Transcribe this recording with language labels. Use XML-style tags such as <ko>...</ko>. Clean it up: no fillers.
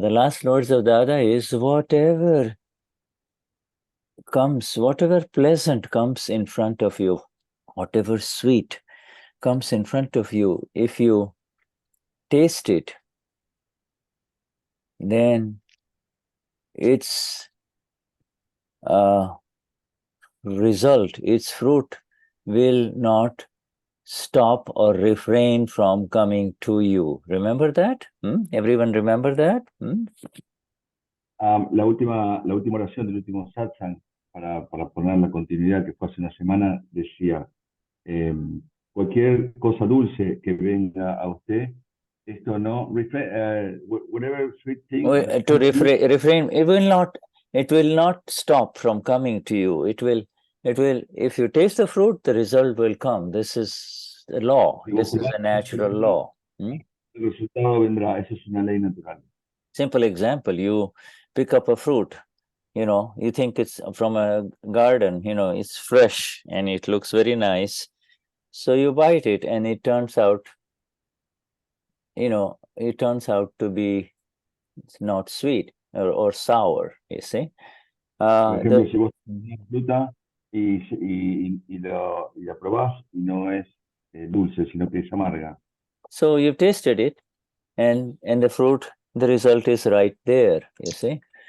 <en>The last words of Dada is whatever comes, whatever pleasant comes in front of you, whatever sweet comes in front of you, if you taste it, then its result, its fruit will not stop or refrain from coming to you. Remember that? Everyone remember that?</en> <es>la última oración del último satsang, para poner la continuidad que fue hace una semana, decía, cualquier cosa dulce que venga a usted, esto no,</es> <en>whatever sweet thing. To refrain, it will not stop from coming to you. It will, if you taste the fruit, the result will come. This is the law. This is a natural law.</en> <es>El resultado vendrá. Eso es una ley natural.</es> <en>Simple example, you pick up a fruit, you think it's from a garden, it's fresh and it looks very nice. So you bite it and it turns out, to be not sweet or sour, you see.</en> <es>Por ejemplo, si vos tenés una fruta y la probás y no es dulce, sino que es amarga.</es> <en>So you've tasted it and the fruit, the result is right there, you see.</en>